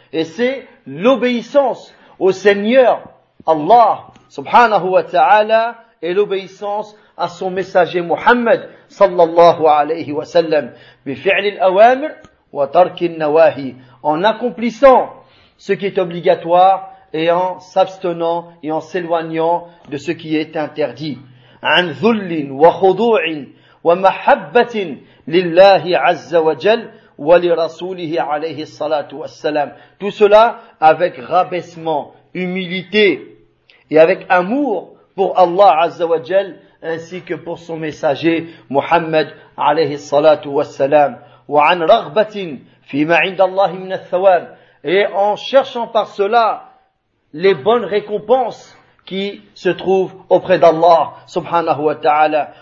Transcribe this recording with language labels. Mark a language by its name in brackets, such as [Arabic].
[French] Et c'est l'obéissance au Seigneur Allah subhanahu wa ta'ala et l'obéissance à son messager Muhammad sallallahu alayhi wa sallam. [Arabic] بفعل الأوامر وترك النواهي, [French] en accomplissant ce qui est obligatoire et en s'abstenant et en s'éloignant de ce qui est interdit. [Arabic] عن ذل وخضوع ومحبة لله عز وجل ولرسوله عليه الصلاة والسلام. [French] Tout cela avec rabaissement, humilité et avec amour pour Allah azza wa jal, ainsi que pour son messager Muhammad alayhi salatu wassalam. [Arabic] Wa an raghbatin fi ma inda Allah min al-thawab, [French] et en cherchant par cela les bonnes récompenses qui se trouvent auprès d'Allah subhanahu wa ta'ala.